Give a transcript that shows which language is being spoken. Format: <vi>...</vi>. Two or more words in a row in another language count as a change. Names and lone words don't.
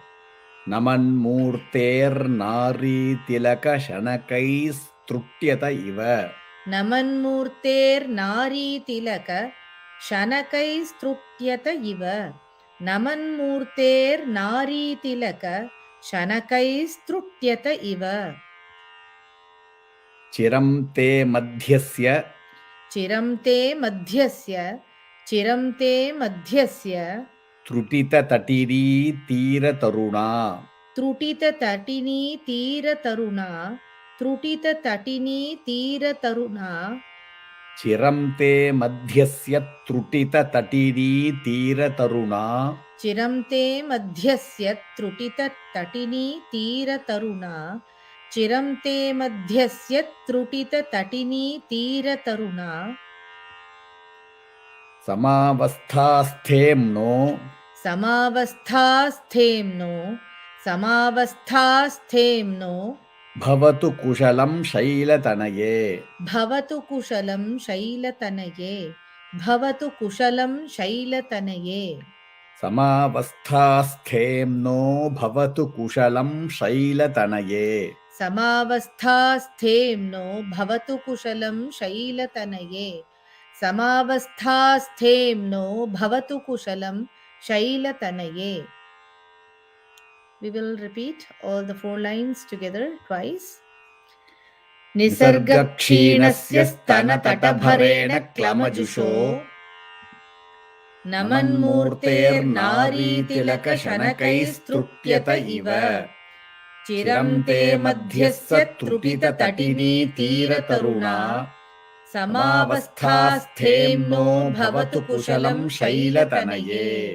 <sa>नमन्मूर्तेर्नारीतिलक शनकैस्त्रुट्यत इव नमन्मूर्तेर्नारीतिलक शनकैस्त्रुट्यत इव नमन्मूर्तेर्नारीतिलक शनकैस्त्रुट्यत इव चिरं ते मध्यस्य चिरं ते मध्यस्य चिरं ते मध्यस्य त्रुटिततटिनीतीरतरुणा त्रुटिततटिनीतीरतरुणा त्रुटिततटिनीतीरतरुणा चिरं ते मध्यस्य त्रुटिततटिनीतीरतरुणा चिरं ते मध्यस्य त्रुटिततटिनीतीरतरुणा चिरं ते मध्यस्य त्रुटिततटिनीतीरतरुणा समावस्थास्थेम्नो समावस्थास्थेम्नो समावस्थास्थेम्नो भवतु कुशलं शैलतनये भवतु कुशलं शैलतनये भवतु कुशलं शैलतनये समावस्थास्थेम्नो भवतु कुशलं शैलतनये समावस्थास्थेम्नो भवतु कुशलं शैलतनये समावस्थास्थेम्नो भवतु कुशलं शैलतनये.</sa> <en>We will repeat all the 4 lines together twice.</en> <sa>निसर्गक्षीणस्य स्तनतटभरेण क्लमजुषो नमन्मूर्तेर्नारीतिलक शनकैस्त्रुट्यत इव चिरं ते मध्यस्य त्रुटिततटिनीतीरतरुणा समावस्थास्थेम्नो भवतु कुशलं शैलतनये.</sa>